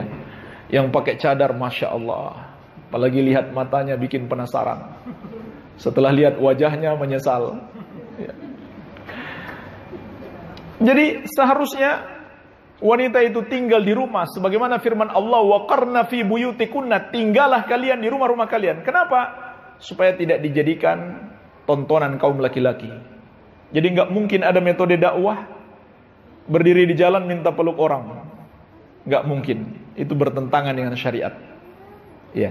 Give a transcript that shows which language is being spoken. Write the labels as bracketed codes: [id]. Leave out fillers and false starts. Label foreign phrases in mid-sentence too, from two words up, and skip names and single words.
[id] Yang pakai cadar, [ar] ما شاء الله. [id] Apalagi lihat matanya bikin penasaran. Setelah lihat wajahnya menyesal. Ya. Jadi seharusnya wanita itu tinggal di rumah. Sebagaimana firman Allah, [ar] وقرن في بيوتكن, [id] tinggallah kalian di rumah-rumah kalian. Kenapa? Supaya tidak dijadikan tontonan kaum laki-laki. Jadi nggak mungkin ada metode dakwah berdiri di jalan minta peluk orang. Nggak mungkin. Itu bertentangan dengan syariat. Ya.